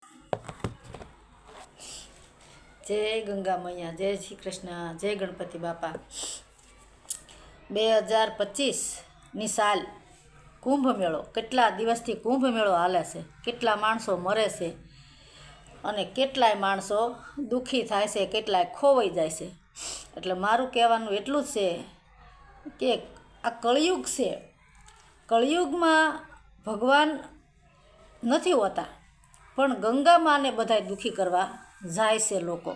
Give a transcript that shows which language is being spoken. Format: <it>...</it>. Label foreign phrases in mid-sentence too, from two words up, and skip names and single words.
<hi>जय गंगा मैया, जय श्री कृष्ण, जय गणपति बापा।</hi> <gu>2025 સાલ કુંભ મેળો કેટલા દિવસથી કુંભ મેળો હાલે છે, કેટલા માણસો મરે છે અને કેટલાય માણસો દુઃખી થાય છે, કેટલાય ખોવાઈ જાય છે। એટલે મારું કહેવાનું એટલું જ છે કે આ કળિયુગ છે, કળિયુગમાં ભગવાન નથી હોતા પણ ગંગા માને બધાય દુઃખી કરવા જાય છે લોકો।</gu>